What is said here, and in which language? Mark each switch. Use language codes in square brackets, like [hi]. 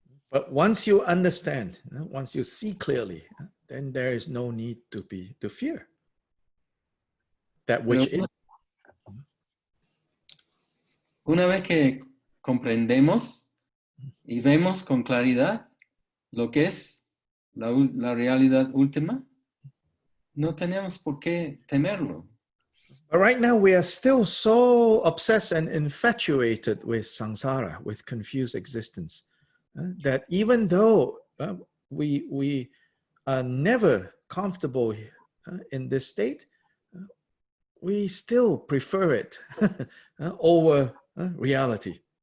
[en] But once you understand, once you see clearly, then there is no need to fear that which is. [es] Una vez que comprendemos y vemos con claridad lo que es la realidad última, no tenemos por qué temerlo. [en] But right now we are still so obsessed and infatuated with samsara, with confused existence, that even though we are never comfortable in this state, we still prefer it over reality.